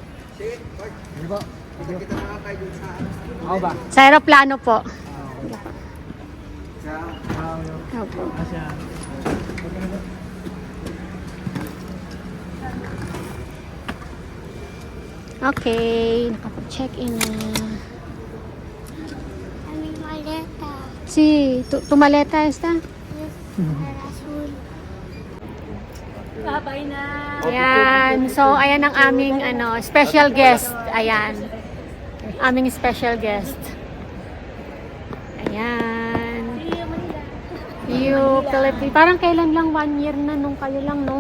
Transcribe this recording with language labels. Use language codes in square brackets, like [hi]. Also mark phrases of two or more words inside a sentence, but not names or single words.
[tl] Ako ba? Sa aeroplano po. Opo. Okay, nakapag-check-in na. [es] Mi maleta. Si, tu maleta esta? Azul. [tl] Babay na! Ayan, so ayan ang aming [en] special guest. [tl] Ayan. Aming [en] special guest. [tl] Ayan. [en] You, Philippines. [tl] Parang kailan lang, 1 year na nung kayo lang, no?